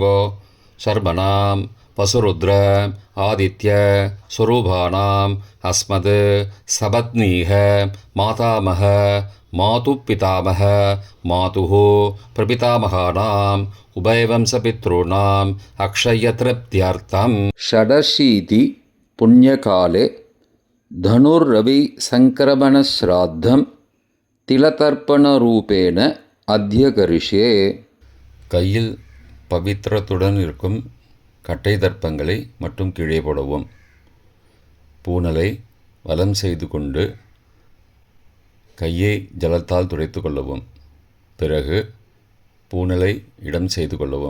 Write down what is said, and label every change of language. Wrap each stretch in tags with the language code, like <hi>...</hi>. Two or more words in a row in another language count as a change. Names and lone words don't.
<sa>शर्मणाम् वसुरुद्र आदित्य स्वरूपाणाम् अस्मत् सपत्नीक मातामह मातु पितामह मातुः प्रपितामहानाम् उभयवंशपितॄणाम् अक्षयतृप्त्यर्थम्. षडशीति पुण्यकाले धनुर्रवि सङ्क्रमणश्राद्धं तिलतर्पणरूपेण अद्य करिष्ये.</sa> <ta>கையில் பவித்திரத்துடன் இருக்கும் கட்டை தர்ப்பங்களை மட்டும் கீழே போடவும். பூனலை வலம் செய்து கொண்டு கையை ஜலத்தால் துடைத்து கொள்ளவும். பிறகு பூனலை இடம் செய்து கொள்ளவும்.</ta>